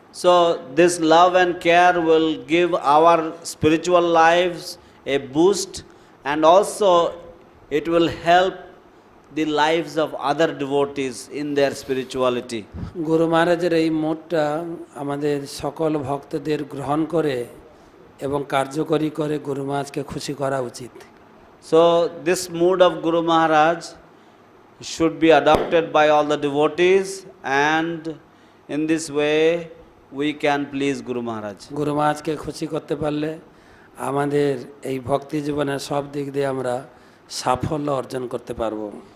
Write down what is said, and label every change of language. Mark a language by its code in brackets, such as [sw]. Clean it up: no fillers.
[en] So this love and care will give our spiritual lives a boost, and also it will help the lives of other devotees in their spirituality. [bn] গুরু মহারাজের এই মোটটা আমাদের সকল ভক্তদের গ্রহণ করে এবং কার্যকরী করে গুরু মহারাজকে খুশি করা উচিত। [en] So this mood of Guru Maharaj should be adopted by all the devotees, and in this way we can please Guru Maharaj. [bn] গুরু মহারাজকে খুশি করতে পারলে আমাদের এই ভক্তি জীবনের সব দিক দিয়ে আমরা সাফল্য অর্জন করতে পারবো।